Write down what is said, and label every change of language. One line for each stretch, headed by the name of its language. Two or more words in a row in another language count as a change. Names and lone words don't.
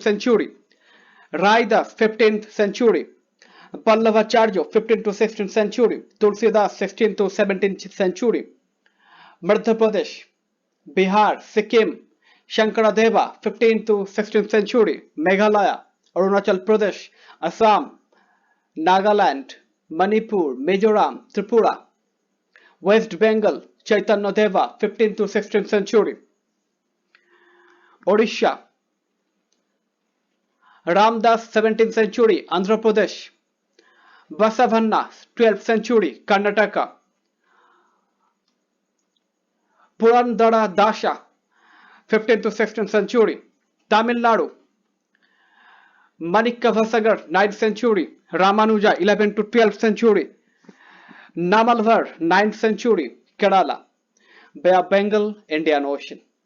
English: century, Raidas 15th century, Pallavacharya 15th to 16th century, Tulsidas 16th to 17th century, Madhya Pradesh, Bihar, Sikkim, Shankaradeva 15th to 16th century, Meghalaya, Arunachal Pradesh, Assam, Nagaland, Manipur, Mizoram, Tripura, West Bengal, Chaitanya Deva 15th to 16th century, Odisha, Ramdas 17th century, Andhra Pradesh, Basavanna 12th century, Karnataka, Purandara Dasha 15th to 16th century, Tamil Nadu, Manikavasagar 9th century, Ramanuja 11th to 12th century, Namalvar 9th century, Kerala, Bay of Bengal, Indian Ocean.